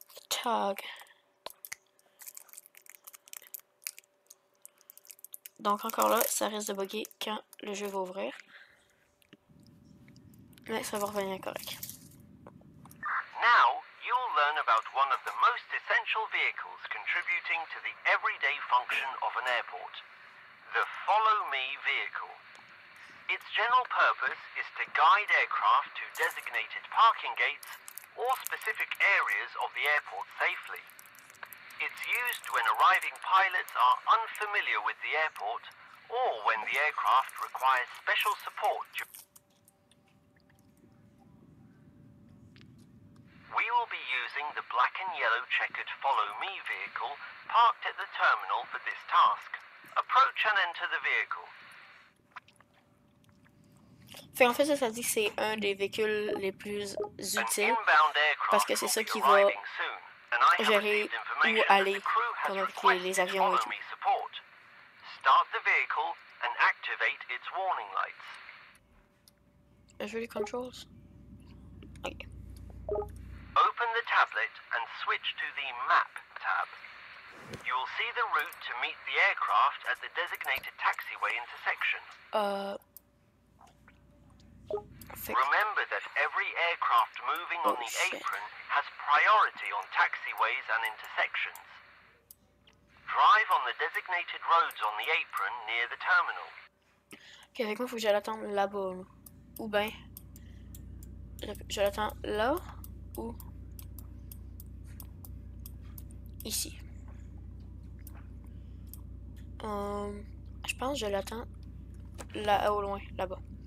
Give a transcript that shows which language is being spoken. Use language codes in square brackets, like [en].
[fr] Tag. Donc encore là, ça risque de bugger quand le jeu va ouvrir. Mais ça va revenir correct. [en] Now, you'll learn about one of the most essential vehicles contributing to the everyday function of an airport, the Follow Me vehicle. Its general purpose is to guide aircraft to designated parking gates or specific areas of the airport safely. It's used when arriving pilots are unfamiliar with the airport or when the aircraft requires special support. We will be using the black and yellow checkered Follow Me vehicle parked at the terminal for this task. Approach and enter the vehicle. [fr] Fait en fait, ça dit que c'est un des véhicules les plus utiles parce que c'est ça qui va gérer où aller, comme avec les avions et tout. [en] Start the vehicle and activate its warning lights. [fr] Je veux les controls. Ok. [en] Open the tablet and switch to the Map tab. You will see the route to meet the aircraft at the designated taxiway intersection. Remember that every aircraft moving on the apron has priority on taxiways and intersections. Drive on the designated roads on the apron near the terminal. [fr] Ok, avec moi, il faut que je l'attende là-bas. Ou bien, je l'attends là ou ici. Je pense que je l'attends là au loin, là-bas.